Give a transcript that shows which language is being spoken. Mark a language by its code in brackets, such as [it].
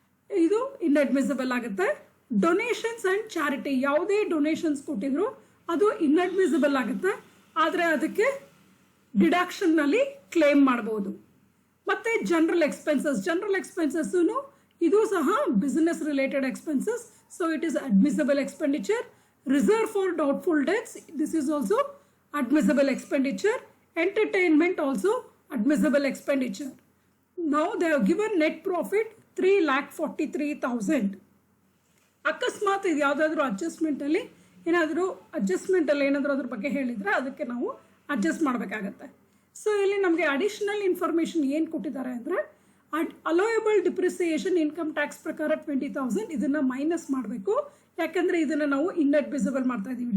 [kn] ಇದು ಇನ್ಅಡ್ಮಿಸಿಬಲ್ ಆಗುತ್ತೆ. Donations and charity ಯಾವುದೇ ಡೊನೇಷನ್ಸ್ ಕೊಟ್ಟಿದ್ರು ಅದು ಇನ್ಅಡ್ಮಿಸಿಬಲ್ ಆಗುತ್ತೆ, ಆದರೆ ಅದಕ್ಕೆ ಡಿಡಕ್ಷನ್ ನಲ್ಲಿ ಕ್ಲೇಮ್ ಮಾಡಬಹುದು. ಮತ್ತೆ ಜನರಲ್ ಎಕ್ಸ್ಪೆನ್ಸಸ್ ಇದು ಸಹ business related expenses. [en] So it is admissible expenditure. Reserve for doubtful debts this is also admissible expenditure. Entertainment also admissible expenditure. Now they have given net profit 3,43,000. [kn] ಅಕಸ್ಮಾತ್ ಇದು ಯಾವುದಾದ್ರೂ adjustment ಅಲ್ಲಿ ಏನಾದರೂ ಅದ್ರ ಬಗ್ಗೆ ಹೇಳಿದ್ರೆ ಅದಕ್ಕೆ ನಾವು ಅಡ್ಜಸ್ಟ್ ಮಾಡಬೇಕಾಗತ್ತೆ. ಸೊ ಇಲ್ಲಿ ನಮಗೆ ಅಡಿಷನಲ್ ಇನ್ಫಾರ್ಮೇಶನ್ ಏನು ಕೊಟ್ಟಿದ್ದಾರೆ ಅಂದರೆ ಅಲೋಯಬಲ್ ಡಿಪ್ರಿಸಿಯೇಷನ್ ಇನ್ಕಮ್ ಟ್ಯಾಕ್ಸ್ ಪ್ರಕಾರ 20,000 ಇದನ್ನ ಮೈನಸ್ ಮಾಡಬೇಕು, ಯಾಕಂದ್ರೆ ಇದನ್ನ ನಾವು ಇನ್ಅಡ್ಮಿಸಿಬಲ್ ಮಾಡ್ತಾ ಇದೀವಿ.